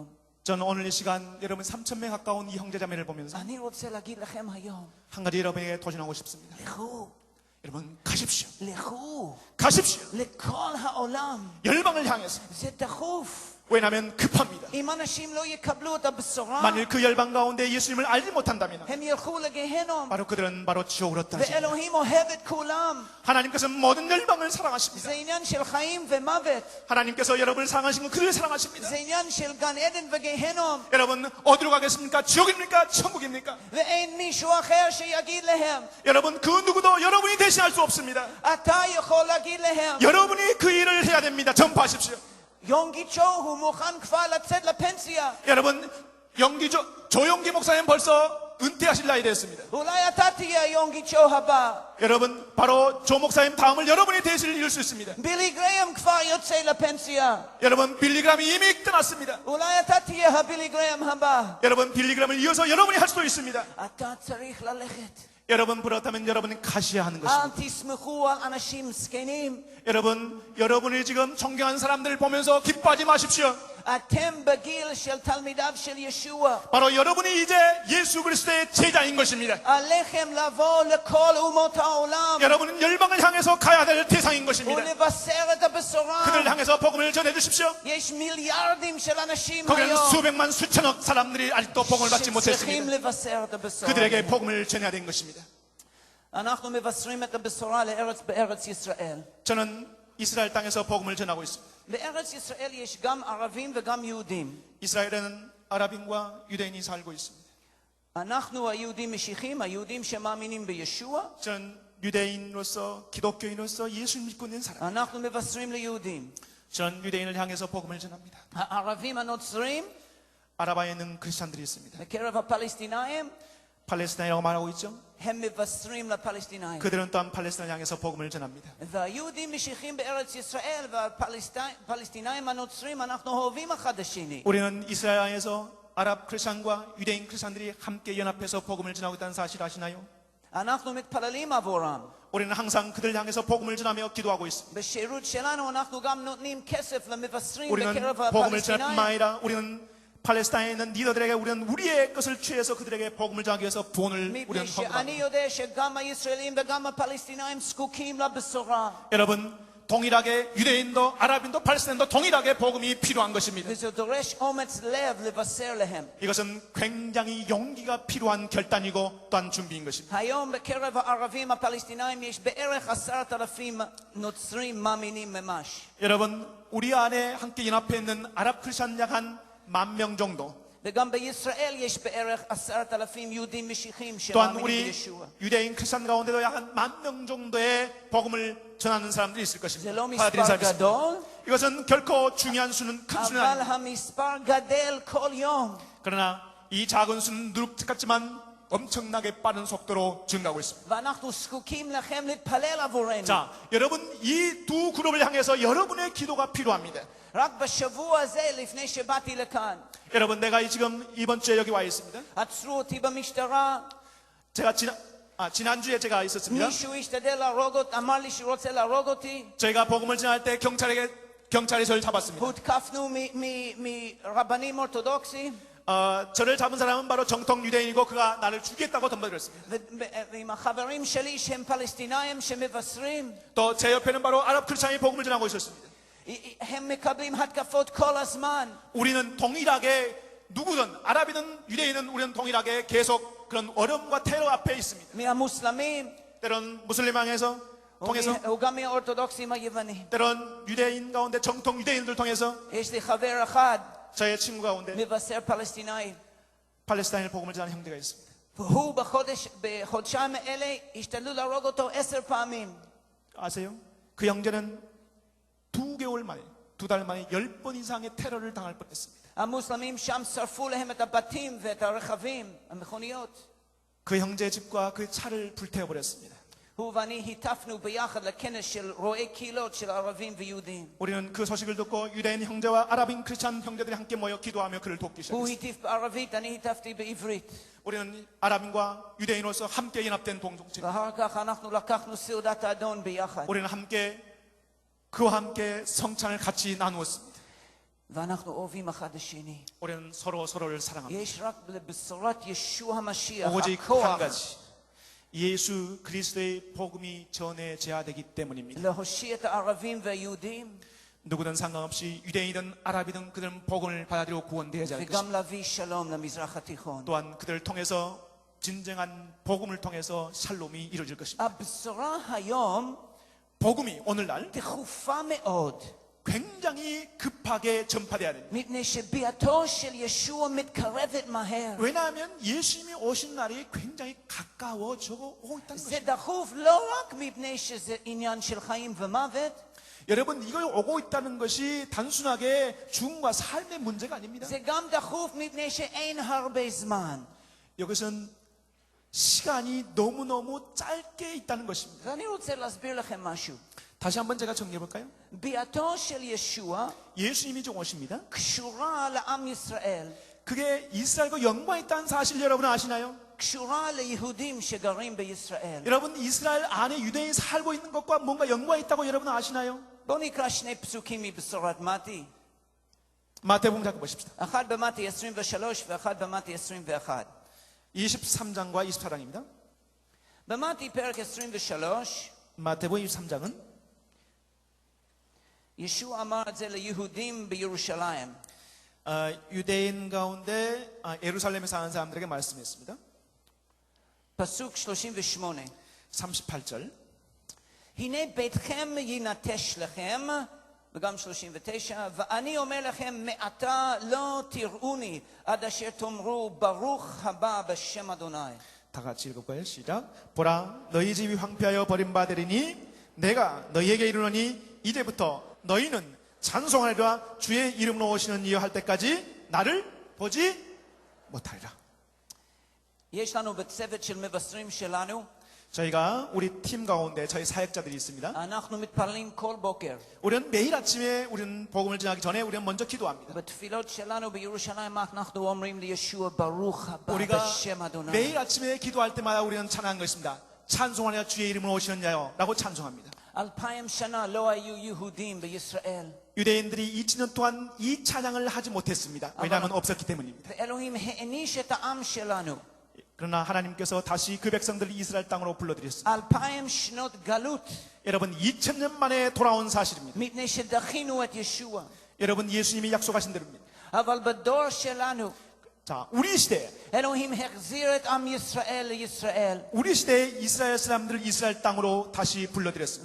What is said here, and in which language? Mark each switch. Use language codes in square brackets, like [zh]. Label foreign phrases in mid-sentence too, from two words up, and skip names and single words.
[ko] 저는 오늘 이 시간 여러분 3,000명 가까운 이 형제자매를 보면서 [he] אני רוצה להגיד לכם היום, [ko] 한 가지 여러분에게 도전하고 싶습니다. [he] לכו, [ko] 여러분 가십시오. [he] לכו, [ko] 가십시오. [he] לכל העולם. [ko] 열방을 향해서. [he] זה דחוף. [ko] 왜냐하면 급합니다. [he] אם אנשים לא יקבלו את הבשורה, [ko] 만일 그 열방 가운데 예수님을 알지 못한다면 [he] הם ילכו לגיהנום. [ko] 바로 그들은 바로 지옥으로 떨어집니다. [he] ואלוהים אוהב את כולם. [ko] 하나님께서는 모든 열방을 사랑하십니다. [he] זה עניין של חיים ומוות. [ko] 하나님께서 여러분을 사랑하신 건 그들을 사랑하십니다. [he] זה עניין של גן עדן וגיהנום. [ko] 여러분 어디로 가겠습니까? 지옥입니까? 천국입니까? [he] ואין מישהו אחר שיגיד להם. [ko] 여러분 그 누구도 여러분이 대신할 수 없습니다. [he] אתה יכול להגיד להם. [ko] 여러분이 그 일을 해야 됩니다. 전파하십시오. [he] יונגיצ'ו הוא מוכן כבר לצאת לפנסיה. [ko] 여러분 조용기 목사님 벌써 은퇴하실 나이 됐습니다. [he] אולי אתה תהיה יונגיצ'ו הבא. [ko] 여러분 바로 조 목사님 다음을 여러분이 대신을 이룰 수 있습니다. [he] בילי גרהם כבר יוצא לפנסיה. [ko] 여러분 빌리그램이 이미 떠났습니다. [he] אולי אתה תהיה הבילי גרהם הבא. [ko] 여러분 빌리그램을 이어서 여러분이 할 수도 있습니다. [he] אתה צריך ללכת. [ko] 여러분 그렇다면 여러분은 가셔야 하는 [he] אל [ko] 것입니다. [he] תסמכו על אנשים זקנים. [ko] 여러분이 지금 존경하는 사람들을 보면서 기뻐하지 마십시오. [he] אתם בגיל של תלמידיו של ישוע. [ko] 바로 여러분이 이제 예수 그리스도의 제자인 것입니다. [he] עליכם לבוא לכל אומות העולם [ko] 여러분은 열방을 향해서 가야 될 대상인 것입니다. [he] ולבשר את הבשורה. [ko] 그들을 향해서 복음을 전해 주십시오. [he] יש מיליארדים של אנשים [ko] 거기는 [he] היום [ko] 수백만 수천억 사람들이 아직도 복음을 받지 [he] שצריכים [ko] 못했습니다. [he] לבשר את הבשורה. [ko] 그들에게 복음을 전해야 된 것입니다. [he] אנחנו מבשרים את הבשורה בארץ ישראל. [ko] 저는 이스라엘 땅에서 복음을 전하고 있습니다. [he] בארץ ישראל יש גם ערבים וגם יהודים. [ko] 이스라엘에는 아랍인과 유대인이 살고 있습니다. [he] אנחנו היהודים משיחים, היהודים שמאמינים בישוע. [ko] 저는 유대인으로서 기독교인으로서 예수 믿고 있는 사람. [he] אנחנו מבשרים ליהודים. [ko] 저는 유대인을 향해서 복음을 전합니다. [he] הערבים הנוצרים [ko] 아라바에 있는 크리스찬들이 있습니다. [he] בקרב הפלסטינאים [ko] 팔레스타인이라고 말하고 있죠. [he] הם מבשרים לפלסטינאים. [ko] 그들은 또한 팔레스타인을 향해서 복음을 전합니다. [he] והיהודים משיחים בארץ ישראל והפלסטינאים הנוצרים אנחנו אוהבים אחד השני. [ko] 우리는 이스라엘에서 아랍 크리스찬과 유대인 크리스찬들이 함께 연합해서 복음을 전하고 있다는 사실 아시나요? [he] אנחנו מתפללים עבורם. [ko] 우리는 항상 그들 향해서 복음을 전하며 기도하고 있습니다. [he] בשירות שלנו אנחנו גם נותנים כסף למבשרים [ko] 우리는 [he] בקרב [ko] 복음을 전할 [he] הפלסטינאים. [ko] 뿐만 아니라 우리는 팔레스타인에 있는 리더들에게 우리는 우리의 것을 취해서 그들에게 복음을 전하기 위해서 돈을 [he] מפני [ko] 우리는 [he] שאני [ko] 헌금합니다. [he] יודע שגם הישראלים וגם הפלסטינאים זקוקים לבשורה. [ko] 여러분 동일하게 유대인도 아랍인도 팔레스타인도 동일하게 복음이 필요한 것입니다. [he] וזה דורש אומץ לב לבשר להם. [ko] 이것은 굉장히 용기가 필요한 결단이고 또한 준비인 것입니다. [he] היום בקרב הערבים הפלסטינאים יש בערך 10,000 נוצרים מאמינים ממש. [ko] 여러분 우리 안에 함께 연합해 있는 아랍 크리스찬 약 한 10,000명 정도 [he] וגם בישראל יש בערך 10,000 יהודים משיחים [ko] 또한 [he] שמאמינים [ko] 우리 [he] בישוע. [ko] 유대인 크리스찬 가운데도 약 한 10,000명 정도의 복음을 전하는 사람들이 있을 [he] זה [ko] 것입니다. [he] לא [ko] 받아들인 [he] מספר [ko] 사람이 있습니다. [he] גדול, [ko] 이것은 결코 중요한 수는 큰 수는 [he] אבל [ko] 아닙니다. [he] המספר גדל כל יום. [ko] 그러나 이 작은 수는 누룩 같지만 엄청나게 빠른 속도로 증가하고 있습니다. [he] ואנחנו זקוקים לכם להתפלל עבורנו. [ko] 자, 여러분 이 두 그룹을 향해서 여러분의 기도가 필요합니다. [he] רק בשבוע הזה, לפני שבאתי לכאן, [ko] 여러분 내가 지금 이번 주에 여기 와 있습니다. [he] עצרו אותי במשטרה, [ko] 제가 지난주에 제가 있었습니다. [he] מישהו השתדל להרוג אותי, אמר לי שהוא רוצה להרוג אותי, [ko] 저희가 복음을 전할 때 경찰이 저를 잡았습니다. [he] הותקפנו מרבנים אורתודוקסים, [ko] 저를 잡은 사람은 바로 정통 유대인이고 그가 나를 죽이겠다고 덤벼들었습니다. [he] ועם החברים שלי שהם פלסטינאים שמבשרים, [ko] 또 제 옆에는 바로 아랍 크리스찬이 복음을 전하고 있었습니다. [he] הם מקבלים התקפות כל הזמן. [ko] 우리는 동일하게 누구든 아랍이든 유대인은 우리는 동일하게 계속 그런 어려움과 테러 앞에 있습니다. [he] מהמוסלמים, [ko] 때론 무슬림왕에서 통해서 [he] וגם מהאורתודוקסים היוונים. [ko] 때론 유대인 가운데 정통 유대인들 통해서 [he] יש לי חבר אחד, [ko] 저의 친구 가운데 [he] מבשר פלסטינאי, [ko] 팔레스타인을 복음을 전하는 형제가 있습니다. [he] והוא בחודשיים האלה השתדלו להרוג אותו 10 פעמים. [ko] 아세요? 그 형제는 2개월 만에 2달 만에 10번 이상의 테러를 당할 뻔했습니다. [he] המוסלמים שם שרפו להם את הבתים ואת הרכבים, המכוניות. [ko] 그 형제의 집과 그 차를 불태워 버렸습니다. [he] הוא ואני היטפנו ביחד לכנס של רואי קהילות של ערבים ויהודים. [ko] 우리는 그 소식을 듣고 유대인 형제와 아랍인 크리스찬 형제들이 함께 모여 기도하며 그를 돕기 [he] הוא [ko] 시작했습니다. [he] הטיף בערבית, אני היטפתי בעברית. [ko] 우리는 아랍인과 유대인으로서 함께 연합된 동종체. [he] ואחר כך אנחנו לקחנו סעודת האדון ביחד. [ko] 우리는 함께 그와 함께 성찬을 같이 나누었습니다. [he] ואנחנו אוהבים אחד השני. [ko] 우리는 서로를 사랑합니다. [he] יש רק לבשורת ישוע המשיח, [ko] 오직 한 [he] הכוח [ko] 가지 예수 그리스도의 복음이 전해져야 되기 때문입니다. [he] להושיע את הערבים והיהודים [ko] 누구든 상관없이 유대인이든 아랍이든 그들은 복음을 받아들이고 구원되어야 할 것입니다. [he] וגם להביא שלום למזרח התיכון. [ko] 또한 그들을 통해서 진정한 복음을 통해서 샬롬이 이루어질 것입니다. [he] הבשורה היום [ko] 복음이 오늘날 [he] דחופה מאוד. [ko] 굉장히 급하게 전파돼야 됩니다. [he] מפני שביאתו של ישוע מתקרבת מהר. [ko] 왜냐하면 예수님이 오신 날이 굉장히 가까워져 오고 있다는 [he] זה [ko] 것입니다. [he] דחוף לא רק מפני שזה עניין של חיים ומוות, [ko] 여러분 이거 오고 있다는 것이 단순하게 죽음과 삶의 문제가 아닙니다. [he] זה גם דחוף מפני שאין הרבה זמן. [ko] 이것은 시간이 너무너무 짧게 있다는 것입니다. [he] ואני רוצה להסביר לכם משהו. [ko] 다시 한번 제가 정리해 볼까요? [he] ביאתו של ישוע [ko] 예수님이 좀 오십니다. [he] קשורה לעם ישראל, [ko] 그게 이스라엘과 연관이 있다는 사실 여러분 아시나요? [he] קשורה ליהודים שגרים בישראל. [ko] 여러분 이스라엘 안에 유대인이 살고 있는 것과 뭔가 연관이 있다고 여러분 아시나요? [he] בואו נקרא שני פסוקים מבשורת מתי. [ko] 마태복음 잠깐 보십시다. [he] אחד במתי 23 ואחד במתי 21. [ko] 23장과 24장입니다. [he] במתי פרק 23, [ko] 마태복음 23장은 [he] ישוע אמר את זה ליהודים בירושלים. [ko] 유대인 가운데 예루살렘에 사는 사람들에게 말씀했습니다. [he] פסוק 38. [ko] 38절. [he] הנה ביתכם ינטש לכם, וגם 39, ואני אומר לכם מעתה לא תראוני עד אשר תאמרו ברוך הבא בשם אדוני. [ko] 다 같이 읽어봐요. 시작. 보라, 너희 집이 황폐하여 버림받으리니 내가 너희에게 이르노니 이제부터 너희는 찬송하리라 주의 이름으로 오시는 이여 할 때까지 나를 보지 못하리라. [he] יש לנו בצוות של מבשרים שלנו, [ko] 저희가 우리 팀 가운데 저희 사역자들이 있습니다. [he] אנחנו מתפללים כל בוקר. [ko] 우리는 매일 아침에 우리는 복음을 전하기 전에 우리는 먼저 기도합니다. [he] בתפילות שלנו בירושלים אנחנו אומרים לישוע ברוך הבא [ko] 우리가 [he] בשם אדוני. [ko] 매일 아침에 기도할 때마다 우리는 찬양한 것입니다. 찬송하리라 주의 이름으로 오시는 자여 라고 찬송합니다. [he] 2000 שנה לא היו יהודים בישראל. [ko] 유대인들이 2000년 동안 이 찬양을 하지 못했습니다. 왜냐하면 없었기 때문입니다. [he] ואלוהים העניש את העם שלנו. [ko] 그러나 하나님께서 다시 그 백성들을 이스라엘 땅으로 불러들였습니다. [he] 2000 שנות גלות. [ko] 여러분 2000년 만에 돌아온 사실입니다. [he] מפני שדחינו את ישוע. [ko] 여러분 예수님이 약속하신 대로입니다. [he] אבל בדור שלנו [ko] 자, 우리 시대에 [he] אלוהים החזיר את עם ישראל לישראל. [ko] 우리 시대에 이스라엘 사람들을 이스라엘 땅으로 다시 불러들였습니다.